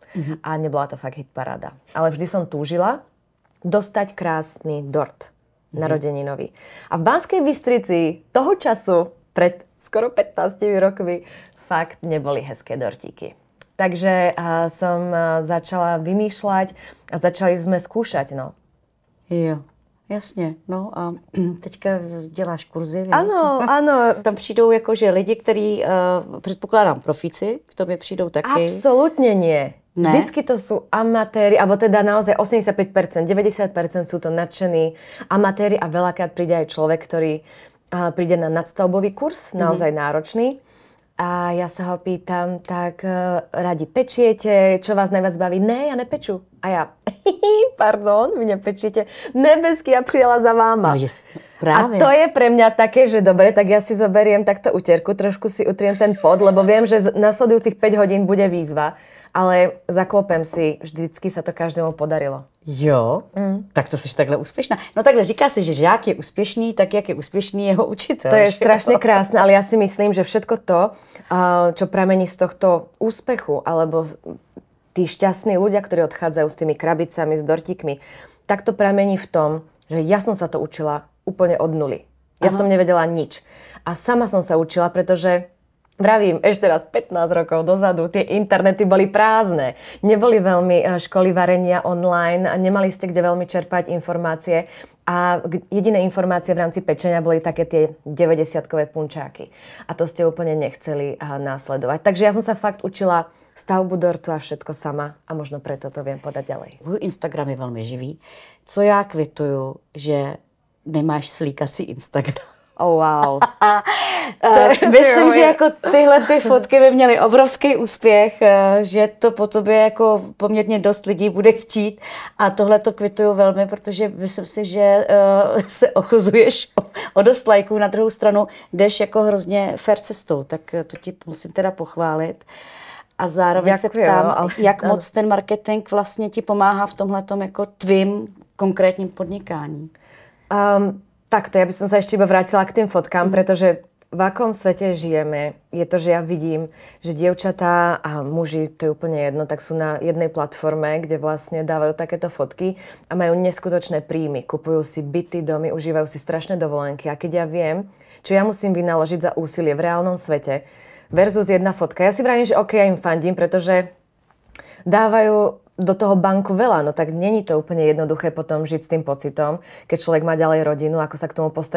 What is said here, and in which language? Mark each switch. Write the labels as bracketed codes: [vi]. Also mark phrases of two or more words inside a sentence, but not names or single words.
[sk] A nebola to fakt hit paráda. Ale vždy som túžila dostať krásny dort narodeninový. A v Banskej Bystrici toho času, pred skoro 15 rokmi, fakt neboli hezké dortíky. Takže som začala vymýšľať a začali sme skúšať, no. [cs] Jo. Jasně, no a teďka děláš kurzy. Ano. Tam přijdou jakože lidi, kteří, předpokládám, profíci, k tobě přijdou taky. [sk] Absolutně nie. Ne? Vždycky to sú amatéri, alebo teda naozaj 85%, 90% sú to nadšení amatéri a veľakrát príde aj človek, ktorý príde na nadstavbový kurz, naozaj náročný. A ja sa ho pýtam, tak radi pečiete, čo vás najviac baví? [cs] Ne, ja nepeču. [sk] A ja, pardon, vy nepečiete. [cs] Nebesky, ja přijela za váma. [sk] No, práve. A to je pre mňa také, že dobre, tak ja si zoberiem takto utierku, trošku si utriem ten pod, lebo viem, že nasledujúcich 5 hodín bude výzva. Ale zaklopem si, vždycky sa to každému podarilo. [cs] Jo, tak to jsi takhle úspěšná. No takhle říká se, že žák je úspěšný, tak jak je úspěšný jeho učitel. [sk] To je strašne krásne, ale ja si myslím, že všetko to, čo pramení z tohto úspechu, alebo tí šťastní ľudia, ktorí odchádzajú s tými krabicami, s dortíkmi, tak to pramení v tom, že ja som sa to učila úplne od nuly. Ja som nevedela nič. A sama som sa učila, pretože vravím, ešte raz 15 rokov dozadu, tie internety boli prázdne. Neboli veľmi školy varenia online a nemali ste kde veľmi čerpať informácie. A jediné informácie v rámci pečenia boli také tie 90-kové punčáky. A to ste úplne nechceli následovať. Takže ja som sa fakt učila stavbu dortu a všetko sama a možno preto to viem podať ďalej. [cs] Tvůj Instagram je velmi živý. Co já kvituju, že nemáš slíkací Instagram. [en] Oh, wow. [cs] Myslím, že jako tyhle ty fotky by měly obrovský úspěch, že to po tobě jako poměrně dost lidí bude chtít a tohle to kvituju velmi, protože myslím si, že se ochuzuješ o dost lajků, na druhou stranu jdeš jako hrozně fair cestou, tak to ti musím teda pochválit. A zároveň se ptám, jak moc ten marketing vlastně ti pomáhá v tomhletom jako tvým konkrétním podnikání? [sk] Takto, ja by som sa ešte iba vrátila k tým fotkám, pretože v akom svete žijeme, je to, že ja vidím, že dievčatá a muži, to je úplne jedno, tak sú na jednej platforme, kde vlastne dávajú takéto fotky a majú neskutočné príjmy. Kupujú si byty, domy, užívajú si strašné dovolenky. A keď ja viem, čo ja musím vynaložiť za úsilie v reálnom svete versus jedna fotka, ja si vravím, že ja im fandím, pretože dávajú do toho banku veľa, no tak není to úplne jednoduché potom žiť s tým pocitom, keď človek má ďalej rodinu, ako sa k tomu postaví.